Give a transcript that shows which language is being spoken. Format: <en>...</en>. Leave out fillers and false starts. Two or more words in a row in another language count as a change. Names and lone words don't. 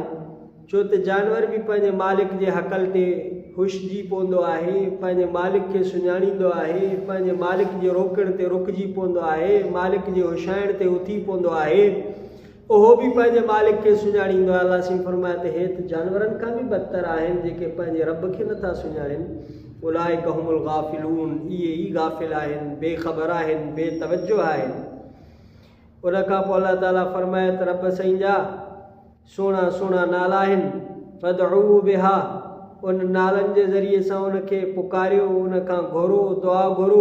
<sd>छो त जानवर बि पंहिंजे मालिक जे हक़ल ते हुशिजी पवंदो आहे, पंहिंजे मालिक खे सुञाणींदो आहे, पंहिंजे मालिक जे रोकण ते रुकिजी पवंदो आहे, मालिक जे हुशाइण ते उथी पवंदो आहे। उहो बि पंहिंजे मालिक खे सुञाणींदो आहे। अल्लाह सिंह फरमाए त हे त जानवरनि खां बि बदतर आहिनि, जेके पंहिंजे रब खे नथा सुञाणनि।</sd> <ar>أولئك هم الغافلون,</ar> <sd>इहे ई गाफ़िल आहिनि, बेख़बर आहिनि, बेतवजो आहिनि। उन खां पोइ अल्लाह ताला फरमाए त रब साईं जा सुहिणा सुहिणा नाला आहिनि,</sd> <ar>فادعوه بها,</ar> <sd>उन नालनि जे ज़रिए सां उनखे पुकारियो, उनखां घुरो, दुआ घुरो।</sd>